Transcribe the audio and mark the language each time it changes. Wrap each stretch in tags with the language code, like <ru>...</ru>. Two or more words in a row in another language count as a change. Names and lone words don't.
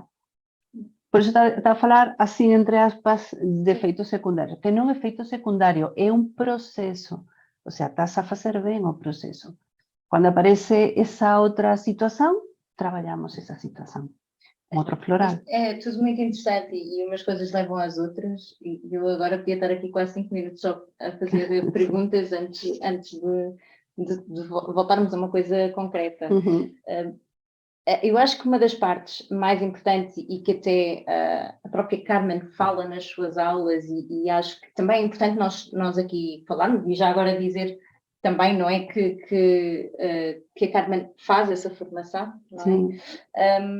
<gl>Por iso está a falar, así, entre aspas, de efeito secundario. Que non é efeito secundario, é un proceso. O sea, estás a facer ben o proceso. Cando aparece esa outra situación, traballamos esa situación. Outro floral.</gl> <pt>É tudo muito interessante e umas coisas levam às outras e eu agora podia estar aqui quase 5 minutos só a fazer perguntas antes de voltarmos a uma coisa concreta. Eu acho que uma das partes mais importantes e que até a própria Carmen fala nas suas aulas e acho que também é importante nós aqui falarmos e já agora dizer também, não é, que a Carmen faz essa formação, não é?</pt>